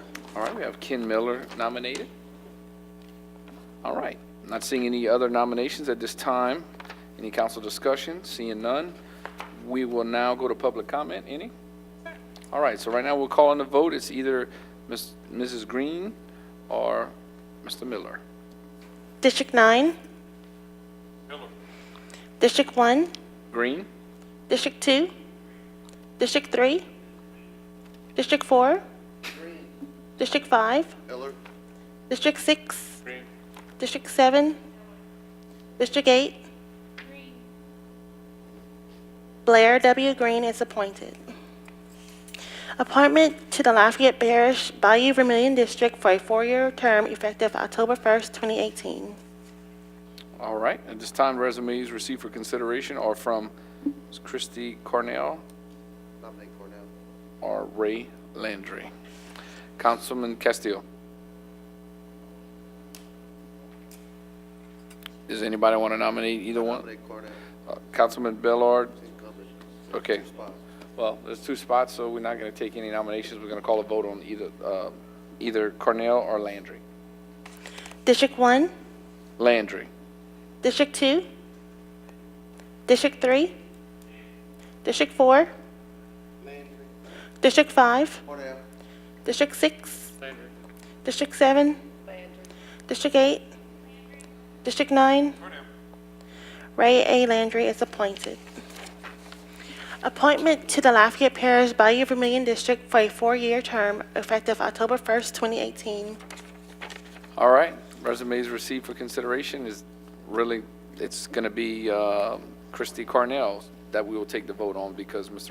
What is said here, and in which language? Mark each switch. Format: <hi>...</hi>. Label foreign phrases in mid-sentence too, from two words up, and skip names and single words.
<en>All right, we have Ken Miller nominated. All right, not seeing any other nominations at this time. Any council discussion? Seeing none. We will now go to public comment. Any? All right, so right now we'll call on the vote. It's either Mrs. Green or Mr. Miller. District 9? Miller. District 1? Green? District 2? District 3? District 4? District 5? Miller? District 6? Green. District 7? District 8? Blair W. Green is appointed. Appointment to the Lafayette Parish Bayou Vermilion District for a 4-year term effective October 1st, 2018. All right, at this time, resumes received for consideration are from Ms. Christy Cornell Nominate Cornell. or Ray Landry. Councilman Castillo. Does anybody want to nominate either one? Nominate Cornell. Councilman Bellard? Incumbent. Okay. 2 spots. Well, there's 2 spots, so we're not going to take any nominations. We're going to call a vote on either Cornell or Landry. District 1? Landry. District 2? District 3? District 4? District 5? Cornell. District 6? District 7? District 8? District 9? Ray A. Landry is appointed. Appointment to the Lafayette Parish Bayou Vermilion District for a 4-year term effective October 1st, 2018. All right, resumes received for consideration is really, it's going to be Christy Cornell that we will take the vote on because Mr.</en>